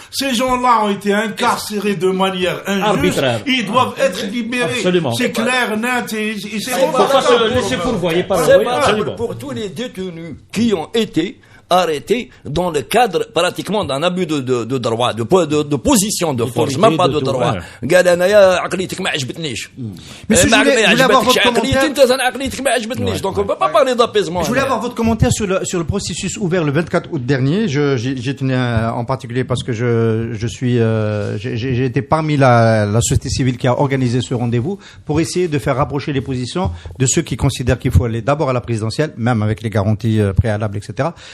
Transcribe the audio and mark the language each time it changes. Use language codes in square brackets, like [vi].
[fr] Ces gens-là ont été incarcérés de manière injuste. Ils doivent être libérés. Absolument. C'est clair, net, c'est pas se laisser pourvoyer par pour tous les détenus qui ont été arrêté dans le cadre pratiquement d'un abus de droit, de position de force, même pas de droit. [ar] قال أنا عقليتك ما عجبتنيش. [fr] Mais je voulais avoir votre commentaire. Donc on peut pas parler d'apaisement. Je voulais avoir votre commentaire sur le processus ouvert le 24 août dernier. J'ai tenu en particulier parce que j'ai été parmi la société civile qui a organisé ce rendez-vous pour essayer de faire rapprocher les positions de ceux qui considèrent qu'il faut aller d'abord à la présidentielle, même avec les garanties préalables, etc.